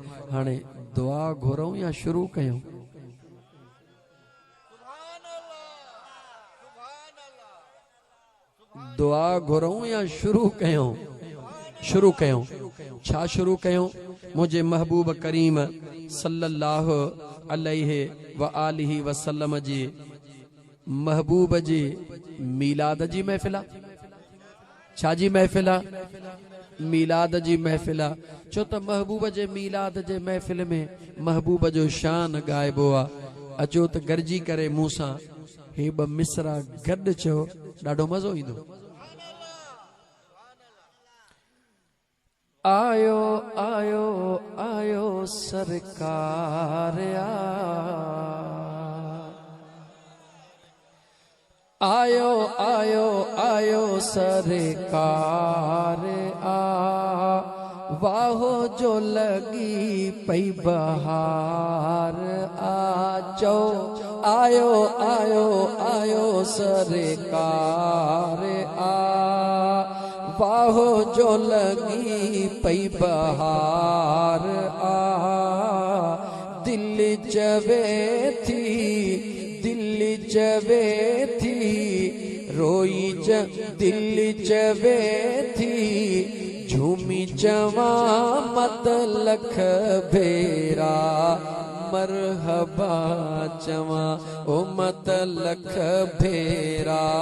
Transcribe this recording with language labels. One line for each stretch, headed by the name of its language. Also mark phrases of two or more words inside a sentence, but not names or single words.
Sindhi: हाणे दुआ घुरूं या शुरू कयूं? दुआ घुरूं या शुरू कयूं? शुरू कयूं। छा शुरू कयूं? मुझे महबूब करीम
Arabic: صلى الله عليه وآله وسلم
Sindhi: जी महबूब जी मीलाद जी महफ़िल आहे। छा जी महफ़िल आहे? मीलाद जी महफ़िल आहे। छो त महबूब जे मीलाद जे महफ़िल में महबूब जो शान ॻाइबो आहे। अचो त गॾिजी करे मूं सां हे ॿ मिसरा गॾु चओ, ॾाढो मज़ो ईंदो। आयो आयो आयो सरकार आयो आयो आयो सरकार वाहो जो लगी पई बहार चो आयो आयो आयो सरकार वाहो जो लगी पई बहार दिल चवे थी रोई दिल चवे थी झूमी चवा मत लख भेरा मरहबा चवा ओ मत लख भेरा